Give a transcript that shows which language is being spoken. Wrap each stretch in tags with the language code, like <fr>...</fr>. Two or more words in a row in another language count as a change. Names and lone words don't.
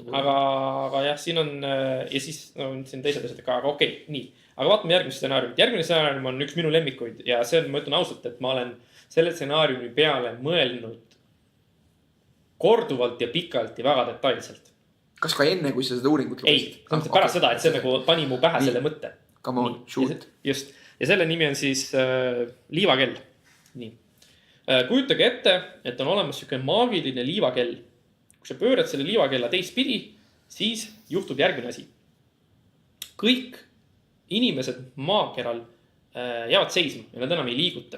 <et>Aga jah, siin on, ja siis on siin teised asjad, aga okei, nii. Aga vaatame järgmist stsenaariumit. Järgmine stsenaarium on üks minu lemmikuid ja see on, ma ütlen ausalt, et ma olen selle stsenaariumi peale mõelnud korduvalt ja pikalt ja väga detailselt. Kas ka enne, kui sa seda uuringut lugesid? Ei, pärast seda, et see nagu pani mu pähe selle mõtte.</et> <en>Come on, shoot.</en> <et>Just. Ja selle nimi on siis liivakell. Nii. Kujutage ette, et on olemas selline maagiline liivakell. Kui sa pöörad selle liivakella teistpidi, siis juhtub järgmine asi. Kõik inimesed maakeral jäävad seisma ja nad enam ei liiguta.</et>